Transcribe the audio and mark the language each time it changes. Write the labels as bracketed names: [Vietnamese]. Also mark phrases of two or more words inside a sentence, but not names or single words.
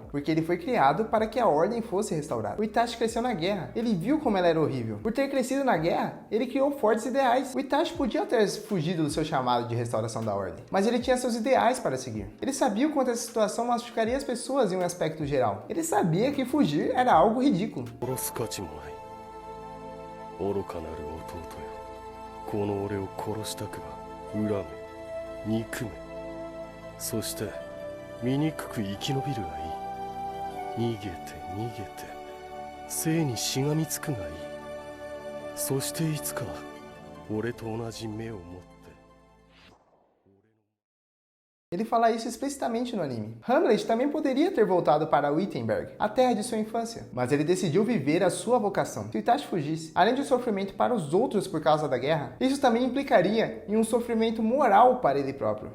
[Portuguese] Porque ele foi criado para que a ordem fosse restaurada. O Itachi cresceu na guerra. Ele viu como ela era horrível. Por ter crescido na guerra, ele criou fortes ideais. O Itachi podia ter fugido do seu chamado de restauração da ordem, mas ele tinha seus ideais para seguir. Ele sabia o quanto essa situação machucaria as pessoas em um aspecto geral. Ele sabia que fugir era algo ridículo. [Japanese] 愚かなる弟よ、この俺を殺したくば恨め、憎め、そして醜く生き延びるがいい。逃げて逃げて生にしがみつくがいい。そしていつか俺と同じ目を持って [Portuguese] Ele fala isso explicitamente no anime. Hamlet também poderia ter voltado para Wittenberg, a terra de sua infância, mas ele decidiu viver a sua vocação. Se o Itachi fugisse, além de sofrimento para os outros por causa da guerra, isso também implicaria em um sofrimento moral para ele próprio.